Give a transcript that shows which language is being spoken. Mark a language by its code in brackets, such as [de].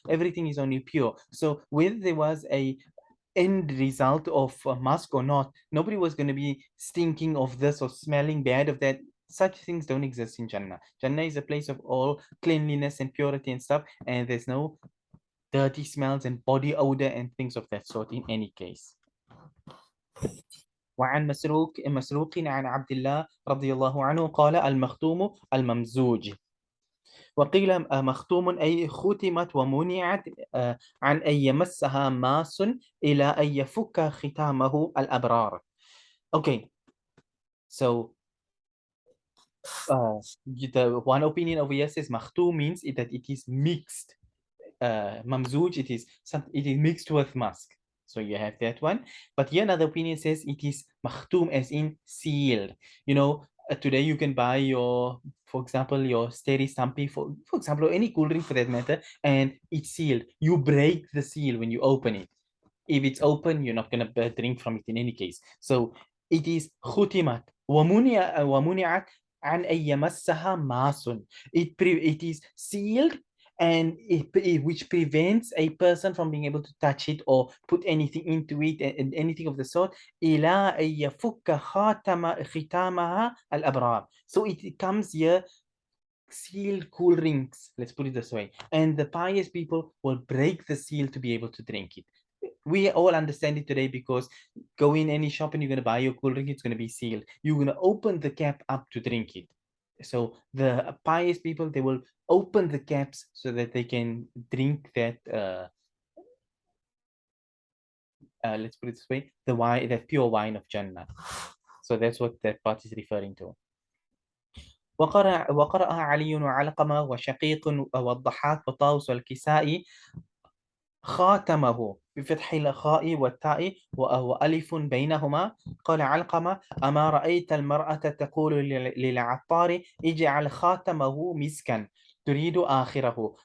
[en] Everything is only pure. So whether there was a end result of musk or not, nobody was going to be stinking of this or smelling bad of that. Such things don't exist in Jannah. Jannah is a place of all cleanliness and purity and stuff, and there's no dirty smells and body odor and things of that sort in any case. [ar] وعن مسروق عن عبد الله رضي الله عنه قال المختوم الممزوج، وقيل مختوم أي ختمت ومنعت عن أن يمسها ماس إلى أن يفك ختامه الأبرار. [en] Okay, so the one opinion over here says مختوم means that it is mixed. mamzuj, it is mixed with musk. So you have that one. But here another opinion says it is makhtum, as in sealed. Today you can buy your, for example, your Steri Stumpy, for example, or any cool drink for that matter, and it's sealed. You break the seal when you open it. If it's open, you're not going to drink from it in any case. So it is khutimat [ar] ومنعت عن أن يمسها ماس. [en] It is sealed, and which prevents a person from being able to touch it or put anything into it and anything of the sort. [ar] إلى أن يفك ختامها الأبرار. [en] So it comes here sealed cool drinks, let's put it this way, and the pious people will break the seal to be able to drink it. We all understand it today because go in any shop and you're going to buy your cool drink, it's going to be sealed. You're going to open the cap up to drink it. So the pious people, they will open the caps so that they can drink that let's put it this way, the wine, that pure wine of Jannah. So that's what that part is referring to. [ar] وقرأ علي وعلقمة وشقيق والضحاك وطاووس والكسائي خاتمه بفتح الخاء والتاء وألف بينهما. قال علقمة: أما رأيت المرأة تقول للعطار اجعل خاتمه مسكا تريد آخره.